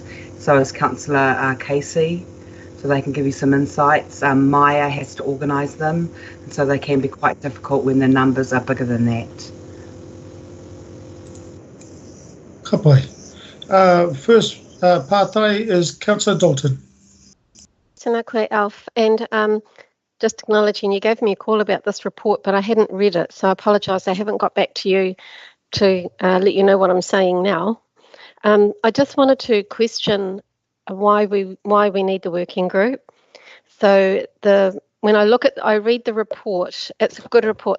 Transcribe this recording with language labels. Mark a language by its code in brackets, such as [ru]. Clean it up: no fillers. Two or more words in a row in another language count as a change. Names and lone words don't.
[en] So has Councillor Casey, so they can give you some insights. Maya has to organise them, and so they can be quite difficult when the numbers are bigger than that. Kapai. First partai is Councillor Dalton. [mi] Tēnā koe, [en] Alf, and just acknowledging you gave me a call about this report, but I hadn't read it, so I apologise I haven't got back to you to let you know what I'm saying now. I just wanted to question why we need the working group. So when I read the report, it's a good report.